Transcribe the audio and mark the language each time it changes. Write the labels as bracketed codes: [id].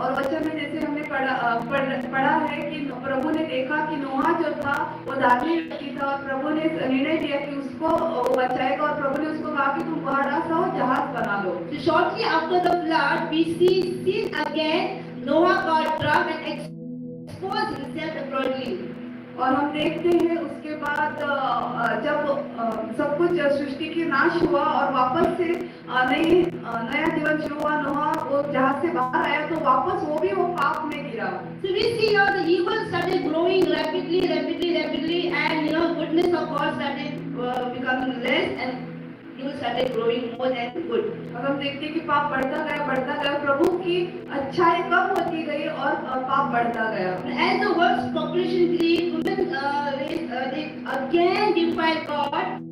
[hi] और वचन में जैसे हमने पढ़ा है कि प्रभु ने देखा कि नोहा जो था वो धार्मिक व्यक्ति था और प्रभु ने निर्णय दिया कि उसको बचाएगा और प्रभु ने उसको कहा कि तुम बड़ा सा जहाज बना लो। [en] So shortly after the flood, we see sin again. Noah got drunk and exposed himself abroadly. [hi] और हम देखते हैं उसके बाद जब सब कुछ सृष्टि की नाश हुआ और वापस से नया जीवन शुरू हुआ, नोहा वो जहाज से बाहर आया तो वापस वो पाप में गिरा। [en] So we see how the evil started growing rapidly, and goodness of God started becoming less, and evil started growing more than good. [hi] और हम देखते हैं कि पाप बढ़ता गया, प्रभु की अच्छाई कम होती गई और पाप बढ़ता गया। [en] As the world's population increased, women they again defied God.